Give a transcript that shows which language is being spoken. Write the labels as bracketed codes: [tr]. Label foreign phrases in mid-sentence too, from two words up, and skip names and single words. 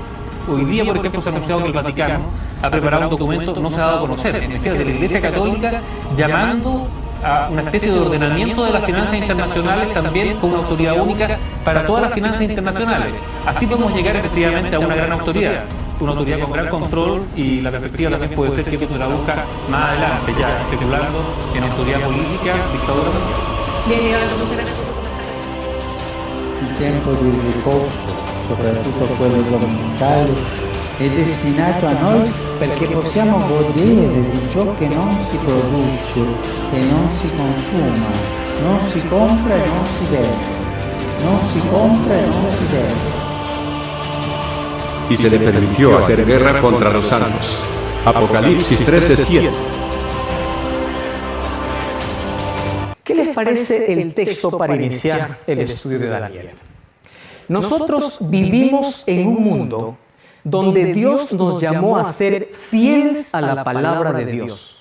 [es] Hoy día, por ejemplo, se ha anunciado que el Vaticano ha preparado un documento, no se ha dado a conocer, en especial de la Iglesia Católica, llamando a una especie de ordenamiento de las finanzas internacionales también con una autoridad única para todas las finanzas internacionales. Así podemos llegar efectivamente a una gran autoridad con gran control, y la perspectiva también puede ser que esto se la busca más adelante, ya especulando en autoridad política, dictadura mundial. Bien, Iván, muchas gracias por tu comentario. [it] Il tempo di riposo, soprattutto quello domenicale, è destinato a noi perché possiamo godere di ciò che non si produce e non si consuma, non si compra e non si vende, non si compra e non si vende. [es] Y se le permitió hacer guerra contra los santos. Apocalipsis 13:7. ¿Qué les parece el texto para iniciar el estudio de Daniel? Nosotros vivimos en un mundo donde Dios nos llamó a ser fieles a la palabra de Dios.